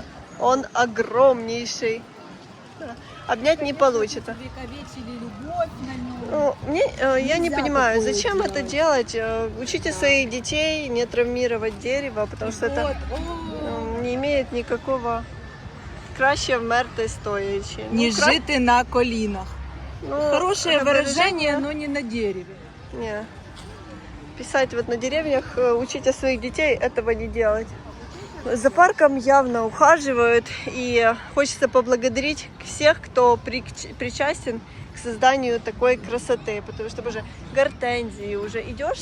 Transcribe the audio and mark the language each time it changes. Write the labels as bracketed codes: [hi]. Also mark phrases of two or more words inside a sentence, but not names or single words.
[ru] Он огромнейший. Да. Обнять не получится. Увековечили любовь на нем. Ну, я не понимаю, зачем это делать? Учите своих детей не травмировать дерево, потому что это не имеет никакого [uk] краще вмерти стоячи. Не жити на колінах. [ru] Хорошее выражение, да? но не на дереве. Не. Писать вот на деревьях, учите своих детей этого не делать. За парком явно ухаживают, и хочется поблагодарить всех, кто причастен к к созданию такой красоты, потому что уже гортензии уже идешь.